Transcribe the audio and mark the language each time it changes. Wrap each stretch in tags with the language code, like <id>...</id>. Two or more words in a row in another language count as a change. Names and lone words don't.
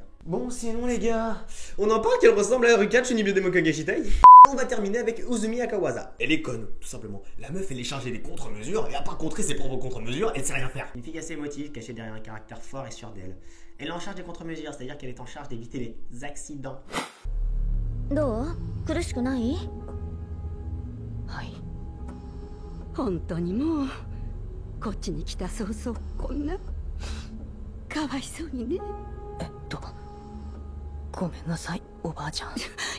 <fr>Bon, sinon les gars, on en parle qu'elle ressemble à Rukachu Nibyo Kageshitai. On va terminer avec Uzumi Akawaza. Elle est conne, tout simplement. La meuf, elle est chargée des contre-mesures, et à part contrer ses propres contre-mesures, elle sait rien faire. Une fille assez émotive, cachée derrière un caractère fort et sûr d'elle. Elle est en charge des contre-mesures, c'est-à-dire qu'elle est en charge d'éviter les accidents.</fr> <ja>どう？苦しくない？はい。本当にもうこっちに来た早々こんなかわいそうにね。ごめんなさい、おばあちゃん。</ja>